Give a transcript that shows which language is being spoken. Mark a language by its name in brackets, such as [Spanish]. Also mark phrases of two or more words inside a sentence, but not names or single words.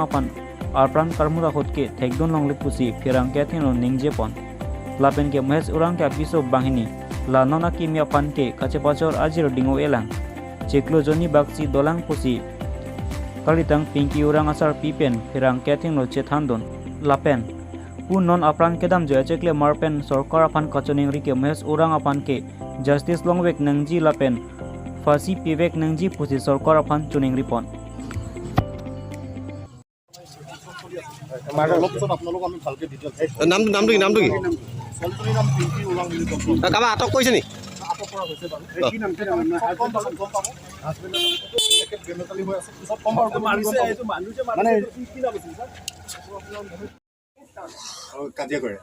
[Karbi] apan arpran karmura hut ke thekdon long le pusi ferang kathing lo ningje pon lapen ke Mahesh orang ke apiso bahini la nona kimia pan ke kache pachor ajir dingo elang ceklo joni baksi dolang pusi kalitang pinki urang asar pipen firang keting lo chethandon lapen pu non apran kedam joya cekle marpen sorkar apan kachoning rike Mahesh urang apan ke justice longwek nangji lapen fasi pivek nangji pusi sorkar apan chuning ripon [Assamese] নামটো কি কাবা আটক কৰিছে নি কাজিয়া কৰে